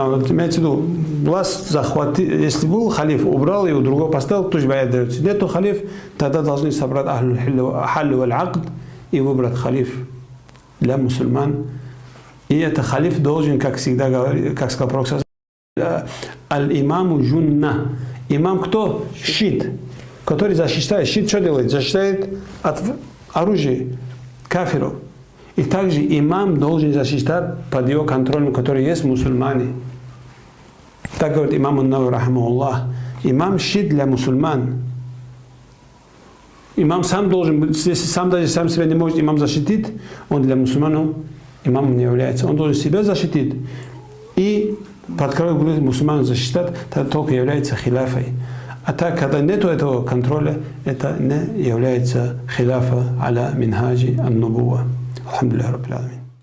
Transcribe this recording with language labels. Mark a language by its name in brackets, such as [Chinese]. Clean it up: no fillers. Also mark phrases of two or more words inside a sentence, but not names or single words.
[Russian] Вот имеется в виду, власть захватил, если был халиф, убрал его, другого поставил, тоже баят дается. Нету халиф, тогда должны собрать [Arabic] أهل والعقد [Russian] и выбрать халиф для мусульман. И это халиф должен, как всегда говорит, как сказал пророк, [Arabic] الإمام جنة. [Russian] Имам кто? Щит, который защищает. Щит что делает? Защищает от оружия кафиров. И также имам должен защищать под его контролем, который есть мусульмане. Так говорит имам ан-Навави рахимахуллах. Имам щит для мусульман. Имам сам должен, если сам даже сам себя не может имам защитить, он для мусульманов имамом не является. Он должен себя защитить. И под контролем мусульман защищать, тогда только является хиляфой. А так, когда нет этого контроля, это не является [Arabic] خلافة على منهاج النبوة. الحمد لله رب العالمين.